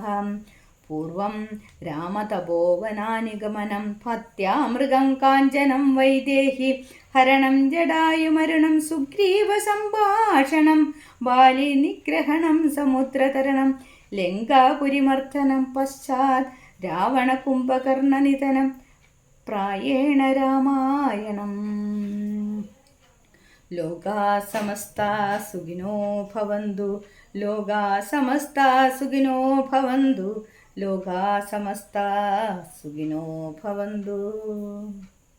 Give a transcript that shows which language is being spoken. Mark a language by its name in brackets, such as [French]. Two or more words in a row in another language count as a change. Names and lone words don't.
[Sanskrit] പൂർവം രാമതപോവനാനിഗമനം ഭക്ത്യാമൃഗം കാഞ്ചനം വൈദേഹി ഹരണം ജടായുമരുണം സുഗ്രീവസംഭാഷണം ബാലിനിഗ്രഹണം സമുദ്രതരണം ലങ്കാപുരിമർദ്ദനം പശ്ചാത് രാവണകുംഭകർണനിധനം പ്രായേണ രാമായണം. ലോകാ സമസ്താ സുഖിനോ ഭവന്തു. ലോകാ സമസ്താ സുഖിനോ ഭവന്തു. ലോകാ സമസ്താ സുഖിനോ ഭവന്തു.